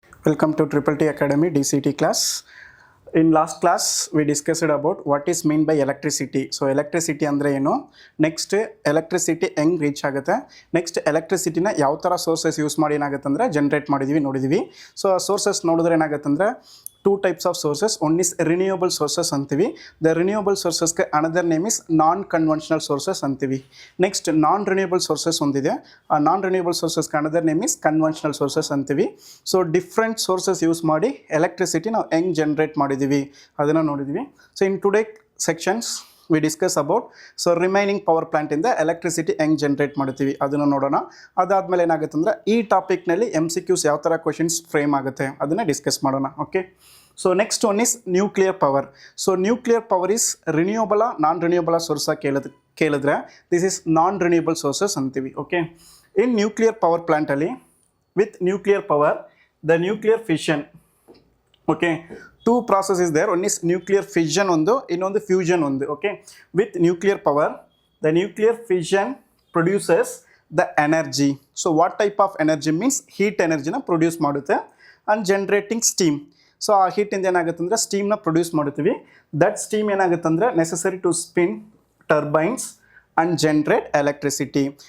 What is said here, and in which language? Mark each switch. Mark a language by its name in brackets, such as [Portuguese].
[English] Welcome to Triple T Academy DCT class. In last class, we discussed about what is meant by electricity. So electricity [Kannada] andre ಏನು, next electricity ಹೆಂಗೆ reach ಆಗುತ್ತೆ, next ಎಲೆಕ್ಟ್ರಿಸಿಟಿನ ಯಾವ ಥರ sources use ಮಾಡಿ ಏನಾಗುತ್ತೆ ಅಂದರೆ generate ಮಾಡಿದ್ದೀವಿ ನೋಡಿದ್ದೀವಿ. [English] so [Kannada] ಆ ಸೋರ್ಸಸ್ ನೋಡಿದ್ರೆ ಏನಾಗುತ್ತೆ ಅಂದರೆ [English] Two types of sources. One is renewable sources ಅಂತೀವಿ. The renewable ಸೋರ್ಸಸ್ಗೆ another name is non conventional sources ಅಂತೀವಿ. Next non renewable sources ಒಂದಿದೆ. ಆ non renewable ಸೋರ್ಸಸ್ಗೆ another name is conventional sources ಅಂತೀವಿ. [Kannada] ಸೊ ಡಿಫ್ರೆಂಟ್ ಸೋರ್ಸಸ್ ಯೂಸ್ ಮಾಡಿ ಎಲೆಕ್ಟ್ರಿಸಿಟಿ ನಾವು ಹೆಂಗೆ ಜನರೇಟ್ ಮಾಡಿದ್ದೀವಿ ಅದನ್ನು ನೋಡಿದ್ದೀವಿ. So in today sections [English] we discuss about so remaining power plant [Kannada] ಇಂದ ಎಲೆಕ್ಟ್ರಿಸಿಟಿ ಹೆಂಗೆ ಜನರೇಟ್ ಮಾಡ್ತೀವಿ ಅದನ್ನು ನೋಡೋಣ. ಅದಾದಮೇಲೆ ಏನಾಗುತ್ತೆ ಅಂದರೆ ಈ ಟಾಪಿಕ್ನಲ್ಲಿ MCQs ಯಾವ ಥರ ಕ್ವೆಶನ್ಸ್ ಫ್ರೇಮ್ ಆಗುತ್ತೆ ಅದನ್ನು ಡಿಸ್ಕಸ್ ಮಾಡೋಣ. [English] Okay, so next one is nuclear power. So nuclear power is ರಿನ್ಯೂಯಬಲ ನಾನ್ ರಿನ್ಯೂಯಬಲ ಸೋರ್ಸಾಗಿ ಕೇಳಿದ್ರೆ this is non renewable sources ಅಂತೀವಿ. ಓಕೆ, ಇನ್ ನ್ಯೂಕ್ಲಿಯರ್ ಪವರ್ ಪ್ಲಾಂಟಲ್ಲಿ with nuclear power the nuclear fission. Okay, two process is there. One is nuclear fission ಒಂದು, [Kannada] ಇನ್ನೊಂದು fusion ಒಂದು. [English] Okay, with nuclear power the nuclear fission produces the energy. So what type of energy means heat ಎನರ್ಜಿನ produce ಮಾಡುತ್ತೆ and generating steam. [Kannada] So ಆ ಹೀಟಿಂದ ಏನಾಗುತ್ತೆ ಅಂದರೆ ಸ್ಟೀಮ್ನ [English] Produce ಮಾಡ್ತೀವಿ. That steam ಏನಾಗುತ್ತೆ ಅಂದರೆ necessary to spin turbines and generate electricity.